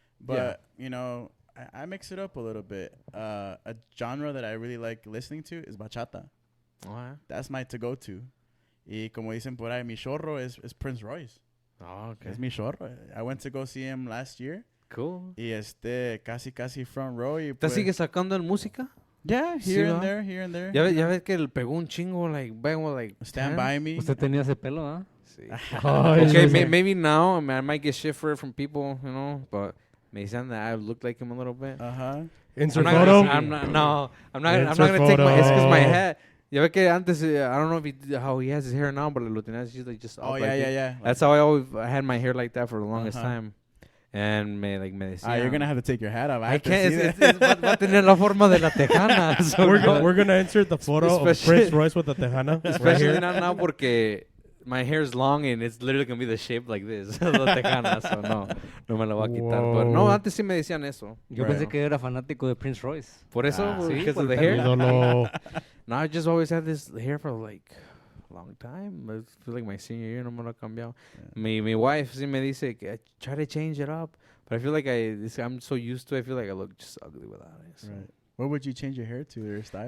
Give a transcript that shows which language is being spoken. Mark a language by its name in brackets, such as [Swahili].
[English] But, you know, I mix it up a little bit. A genre that I really like listening to is bachata. Oh, yeah? That's my to-go-to. [Spanish] Y como dicen por ahí, mi chorro [English] is [Spanish] Prince Royce. [English] Oh, okay. [Spanish] Es mi chorro. [English] I went to go see him last year. Cool. [Spanish] Y casi [English] front row. [Spanish] Y ¿Te pues, sigue sacando en música? [English] Yeah, here and there. [Spanish] Ya ves que él pegó un chingo, like, [English] Stand By Me. [Spanish] Usted tenía ese pelo, ¿ah? Sí. [English] Okay, maybe now, I mean, I might get shit for it from people, you know, but [Spanish] me dicen [English] that I look like him a little bit. Insert photo. I'm not gonna take my, it's because my head. [Spanish] Ya ve que antes, [English] I don't know how he has his hair now, but [Spanish] lo tenía así, [English] like, just up, yeah. That's how I had my hair like that for the longest time. [Spanish] And me decía, [English] you're gonna have to take your hat off. I can't. [Spanish] Va a tener la forma de la tejana. [English] So we're gonna insert the photo of Prince Royce with the tejana. Especially not now [Spanish] porque [English] my hair is long and it's literally gonna be the shape like this, [Spanish] la tejana. [English] So [Spanish] no me la voy a quitar. [English] Whoa. But [Spanish] no, antes sí me decían eso. Yo pensé que era fanático de Prince Royce. Por eso, sí, [English] because [Spanish] por [English] of the [Spanish] el [English] hair. [Spanish] pelo. Ídolo. [English] No, I just always had this hair for like long time. I feel like my senior year [Spanish] no me lo ha cambiado. [English] Yeah. My wife [Spanish] sí me dice que [English] try to change it up. But I feel like I'm so used to it. I feel like I look just ugly without it. So. Right. What would you change your hair to or style?